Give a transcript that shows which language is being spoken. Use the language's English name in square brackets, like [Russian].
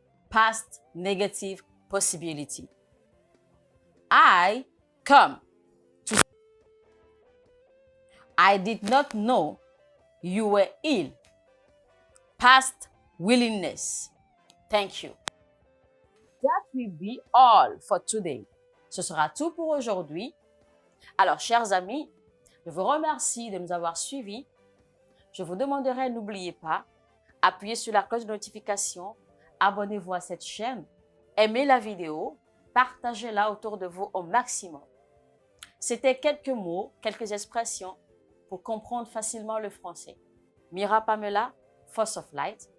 [English] Past negative possibility. I come to. I did not know you were ill. Past willingness. Thank you. That will be all for today. [French] Ce sera tout pour aujourd'hui. Alors, chers amis, je vous remercie de nous avoir suivis. Je vous demanderai, n'oubliez pas, appuyez sur la cloche de notification, abonnez-vous à cette chaîne, aimez la vidéo, partagez-la autour de vous au maximum. C'était quelques mots, quelques expressions pour comprendre facilement le français. Mira Pamela, Force of Light.